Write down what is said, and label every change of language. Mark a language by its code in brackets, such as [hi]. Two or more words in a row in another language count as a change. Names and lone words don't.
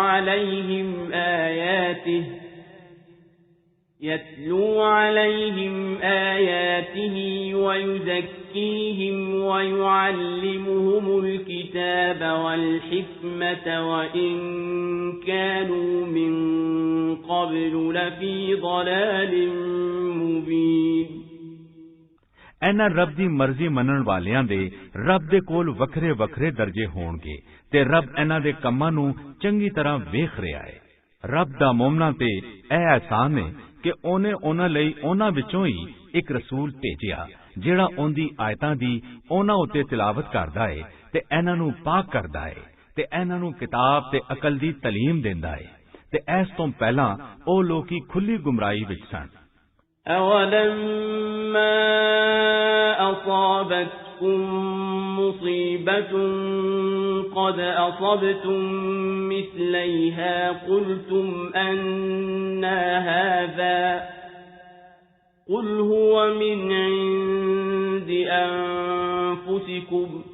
[ar] عليهم آياته ويزكيهم ويعلمهم الكتاب والحكمة وإن كانوا من قبل لفي ضلال مبين [pa] ਇਹਨਾਂ ਰੱਬ ਦੀ ਮਰਜ਼ੀ ਮੰਨਣ ਵਾਲਿਆਂ ਦੇ ਰੱਬ ਦੇ ਕੋਲ ਵੱਖਰੇ ਵੱਖਰੇ ਦਰਜੇ ਹੋਣਗੇ ਤੇ ਰੱਬ ਇਹਨਾਂ ਦੇ ਕੰਮਾਂ ਨੂੰ ਚੰਗੀ ਤਰ੍ਹਾਂ ਵੇਖ ਰਿਹਾ ਹੈ। ਰੱਬ ਦਾ ਮੂਮਨਾਂ ਤੇ ਇਹ ਅਹਿਸਾਨ ਹੈ ਕਿ ਉਹਨੇ ਉਹਨਾਂ ਲਈ ਉਹਨਾਂ ਵਿੱਚੋਂ ਹੀ ਇੱਕ ਰਸੂਲ ਭੇਜਿਆ ਜਿਹੜਾ ਉਹਦੀ ਆਇਤਾਂ ਦੀ ਉਹਨਾਂ ਉੱਤੇ ਤਿਲਾਵਤ ਕਰਦਾ ਏ ਤੇ ਇਹਨਾਂ ਨੂੰ ਪਾਕ ਕਰਦਾ ਏ ਤੇ ਇਹਨਾਂ ਨੂੰ ਕਿਤਾਬ ਤੇ ਅਕਲ ਦੀ ਤਾਲੀਮ ਦਿੰਦਾ ਏ ਤੇ ਇਸ ਤੋਂ ਪਹਿਲਾਂ ਉਹ ਲੋਕੀ ਖੁੱਲੀ ਗੁੰਮਰਾਹੀ ਵਿੱਚ ਸਨ। [ar] أَوَلَمَّا أَصَابَتْكُم مُّصِيبَةٌ قَدْ أَصَبْتُم مِّثْلَيْهَا قُلْتُمْ أَنَّىٰ هَٰذَا قُلْ هُوَ مِنْ عِندِ أَنفُسِكُمْ